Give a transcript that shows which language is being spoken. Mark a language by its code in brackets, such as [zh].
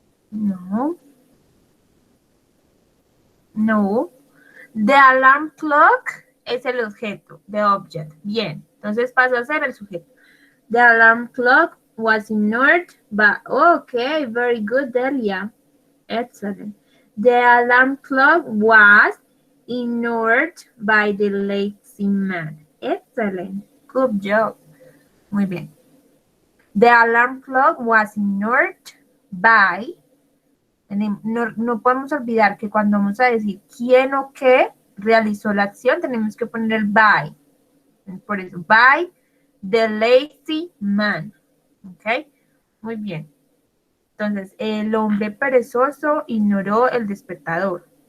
[es] No, no. [en] The alarm clock [es] es el objeto, [en] the object. [es] Bien, entonces pasa a ser el sujeto. [en] The alarm clock was ignored by... Okay, very good, Delia. Excellent. The alarm clock was ignored by the lazy man. Excellent. Good job. [es] Muy bien. [en] The alarm clock was ignored by... [es] No podemos olvidar que cuando vamos a decir quién o qué realizó la acción, tenemos que poner el by. Por eso, [en] by the lazy man. [es] ¿Ok? Muy bien. Entonces, el hombre perezoso ignoró el despertador.